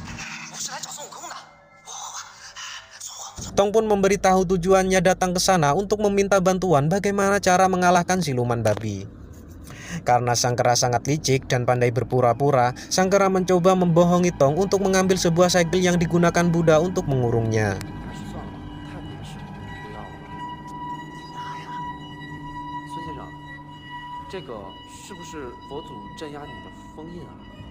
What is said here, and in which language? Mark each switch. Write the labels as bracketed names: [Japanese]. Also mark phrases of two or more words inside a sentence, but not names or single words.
[Indonesian] Tong pun memberitahu tujuannya datang ke sana untuk meminta bantuan bagaimana cara mengalahkan siluman babi. Karena sang kera sangat licik dan pandai berpura-pura, sang kera mencoba membohongi Tong untuk mengambil sebuah segel yang digunakan Buddha untuk mengurungnya. [Chinese] 孙先生，这个是不是佛祖镇压你的封印啊？